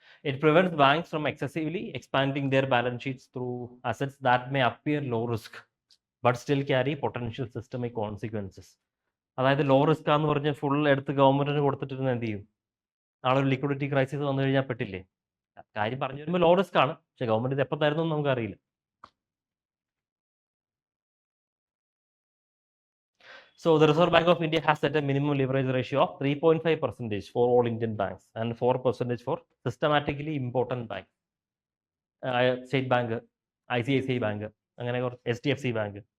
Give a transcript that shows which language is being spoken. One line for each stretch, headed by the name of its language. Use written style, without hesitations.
English: It prevents banks from excessively expanding their balance sheets through assets that may appear low risk but still carry potential systemic consequences.
Malayalam: അതായത് low risk ആന്ന് പറഞ്ഞ് full എടുത്ത് ഗവൺമെന്റിന് കൊടുത്തിട്ടിരുന്ന എന്ത് ചെയ്യും? നാളെ ഒരു ലിക്വിഡിറ്റി ക്രൈസിസ് വന്നു കഴിഞ്ഞാൽ പെട്ടില്ലേ? കാര്യം പറഞ്ഞു വരുമ്പോൾ ലോ റിസ്ക് ആണ്, പക്ഷെ ഗവൺമെന്റ് ഇത് എപ്പോൾ തരുന്നു നമുക്ക് അറിയില്ല.
English: So the Reserve Bank of India has set a minimum leverage ratio of 3.5% for all Indian banks and 4% for systematically important banks. State Bank, ICICI Bank,
Malayalam: അങ്ങനെ
English: HDFC Bank.